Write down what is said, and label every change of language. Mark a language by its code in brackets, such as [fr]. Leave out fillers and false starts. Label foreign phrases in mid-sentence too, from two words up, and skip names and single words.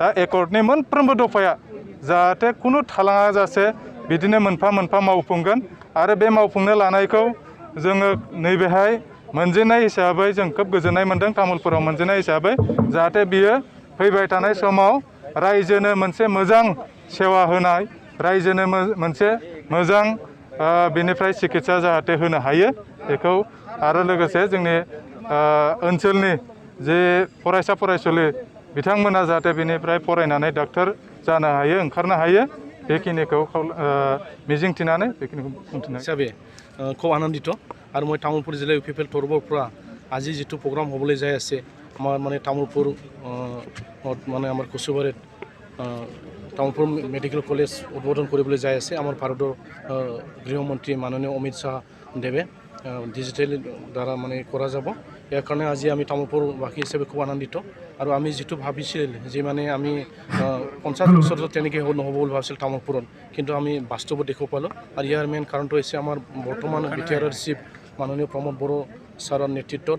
[brx] एकर्डनि मोनफ्रोमबो दफाया जाहाथे खुनु थालाङा जासे बिदिनो मोनफा मोनफा मावफुंगोन आरो बे मावफुंनो लानायखौ जोङो नैबेहाय मोनजेननाय हिसाबै जों खोब गोजोननाय मोनदों तामुलपुराव मोनजेननाय हिसाबै जाहाथे बियो फैबाय थानाय समाव रायजोनो मोनसे मोजां सेवा होनाय रायजोनो मोनसे मोजां बेनिफ्राय सिकित्सा जाहाथे होनो हायो बेखौ आरो लोगोसे जोंनि ओनसोलनि जे फरायसा फरायसुलि बिथांमोना जाहाथे बेनिफ्राय फरायनानै डाक्टर जानो हायो ओंखारनो हायो बेखिनिखौ मिजिंथिनानै बेखिनिखौ बुंथिनाय [as] হিচাপে খুব আনন্দিত আৰু মই তামোলপুৰ জিলা ইউপিপিএল তৰফৰ পৰা আজি যিটো প্ৰগ্ৰাম হ'বলৈ যাই আছে আমাৰ মানে তামোলপুৰ মানে আমাৰ কচুবাৰীত তামোলপুৰ [en] medical college [as] উদ্বোধন কৰিবলৈ যাই আছে আমাৰ ভাৰতৰ গৃহমন্ত্ৰী মাননীয় অমিত শ্বাহ দেৱে ডিজিটেল দ্বাৰা মানে কৰা যাব ইয়াৰ কাৰণে আজি আমি তামোলপুৰবাসী হিচাপে খুব আনন্দিত আৰু আমি যিটো ভাবিছিল যে মানে আমি 50 বছৰত তেনেকৈ নহ'ব বুলি ভাবিছিল তামোলপুৰত কিন্তু আমি বাস্তৱত দেখুৱাব পালোঁ আৰু ইয়াৰ মেইন কাৰণটো হৈছে আমাৰ বৰ্তমান বিটিআৰৰ চিফ মাননীয় প্ৰমোদ বড়ো ছাৰৰ নেতৃত্বত